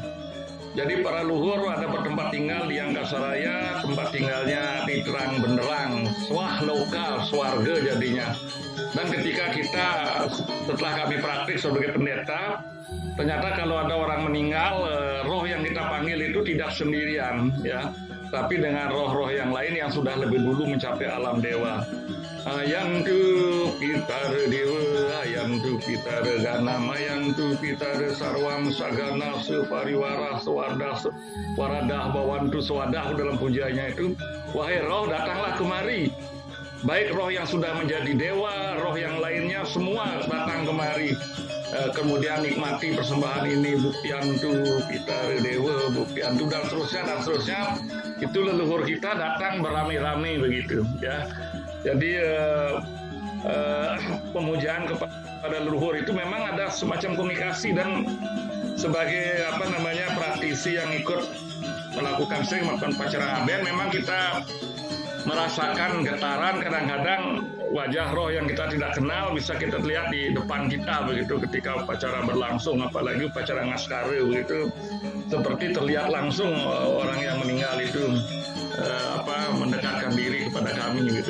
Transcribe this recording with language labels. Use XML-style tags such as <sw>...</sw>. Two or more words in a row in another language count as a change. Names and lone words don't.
<id>Jadi para luhur ada bertempat tinggal di Angkasaraya, tempat tinggalnya di terang benderang, swah lokal, swarga jadinya. Dan ketika kita setelah kami praktik sebagai pendeta, ternyata kalau ada orang meninggal, roh yang kita panggil itu tidak sendirian ya, tapi dengan roh-roh yang lain yang sudah lebih dulu mencapai alam dewa.</id> <sa>Ayantu pitare dewa, ayantu pitare ganam, ayantu pitare sarwam sagana separiwara swadah waradah bawantu swadah dalam pujanya itu.</sa> <id>Wahai roh, datanglah kemari. Baik roh yang sudah menjadi dewa, roh yang lainnya semua datang kemari. Kemudian nikmati persembahan ini,</id> <sa>buktiantu pitare dewa, buktiantu</sa> <id>dan seterusnya. Itu leluhur kita datang beramai-ramai begitu ya. Jadi pemujaan kepada leluhur itu memang ada semacam komunikasi, dan sebagai praktisi yang ikut sering melakukan upacara aben, memang kita merasakan getaran kadang-kadang wajah roh yang kita tidak kenal bisa kita lihat di depan kita begitu ketika upacara berlangsung, apalagi upacara ngaskare begitu, seperti terlihat langsung orang yang meninggal itu mendekatkan diri kepada kami gitu.</id>